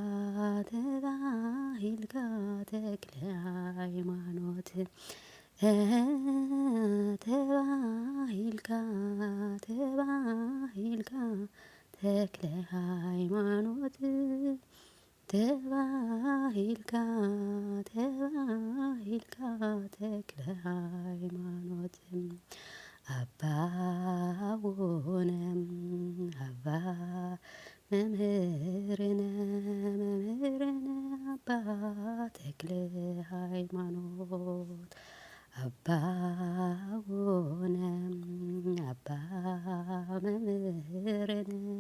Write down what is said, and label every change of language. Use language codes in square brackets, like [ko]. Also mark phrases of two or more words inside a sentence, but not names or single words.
[ti] ተባሂልካ ተክለ ሃይማኖት ተባሂልካ ተባሂልካ ተክለ ሃይማኖት ተባሂልካ ተባሂልካ [gez] ተክለ ሃይማኖት አባ አቡነ አባ መምህርነ መምህርነ አባ ተክለ ሃይማኖት አባ አቡነ አባ መምህርነ